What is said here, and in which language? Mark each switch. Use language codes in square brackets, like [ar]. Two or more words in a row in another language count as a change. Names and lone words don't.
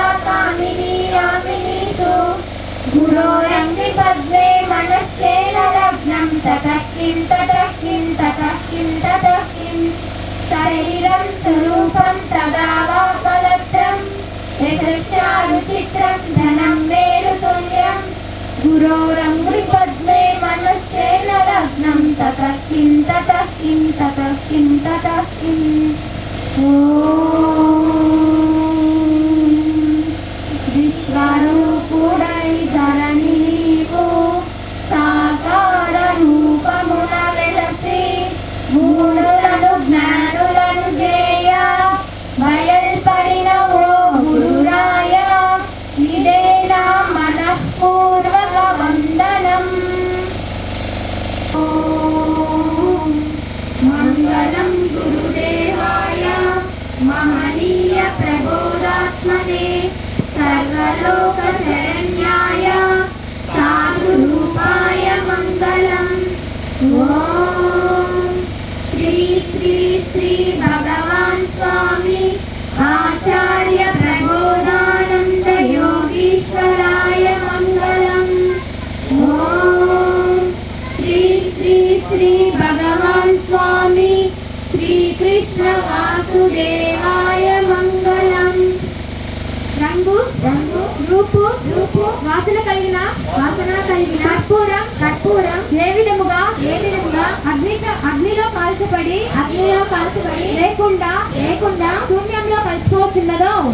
[sa] कामिनी यामिनीषु गुरोरङ्घ्रिपद्मे मनश्चेन लग्नं ततः किं ततः किं ततः किं ततः किं शरीरं स्वरूपं तदा वा कलत्रं यदृच्छारुचित्रं धनं मेरुतुल्यं गुरोरङ्घ्रिपद्मे मनश्चेन लग्नं ततः किं ततः किं ततः किं ततः किम् ॐ [te] విశ్వరూపుడై ధరణికో సాకార రూపమున వెలసి మూడులను జ్ఞానులను చేయ బయల్పడిన ఓ గురురాయ ఇదే నా మనఃపూర్వక వందనం [sa] ఓం మంగళం గురుదేవాయ మహనీయ ప్రబోధాత్మనే सर्वलोक शरण्याय साधु रूपाय मंगलम ओम श्री श्री श्री भगवान स्वामी आचार्य प्रबोधानंद योगीश्वराय मंगलम ओम श्री श्री श्री भगवान स्वामी श्री कृष्ण वासुदेवाय मंगलम [te] రంగు రంగు రూపు రూపు వాసన కలిగిన కర్పూరం ఏ విధముగా అగ్నిలో కాల్చబడి లేకుండా శూన్యంలో కలిసిపోతున్నదో